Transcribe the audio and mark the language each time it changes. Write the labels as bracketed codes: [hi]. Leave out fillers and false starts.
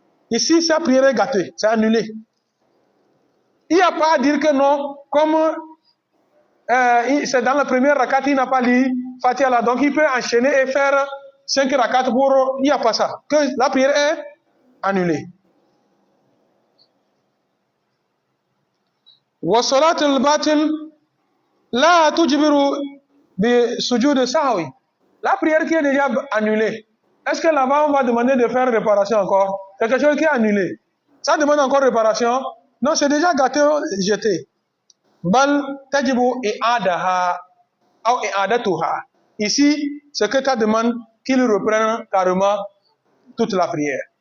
[fr] Ici, sa prière est gâtée, c'est annulé. Il n'y a pas à dire que non, comme c'est dans la première rakat, il n'a pas lu Fatiha là, donc il peut enchaîner et faire 5 rakats pour... Il n'y a pas ça. Que la prière est annulée. [ar] وصلاة الباطل لا تجبر بسجود سهوي. [fr] La prière qui est déjà annulée, est-ce que là-bas on va demander de faire réparation encore? C'est quelque chose qui est annulé. Ça demande encore réparation? Non, c'est déjà gâté, jeté. [ar] Bal tajibu i'adaha ou i'adatuha. [fr] Ici, ce que tu demandes qu'il reprenne carrément toute la prière.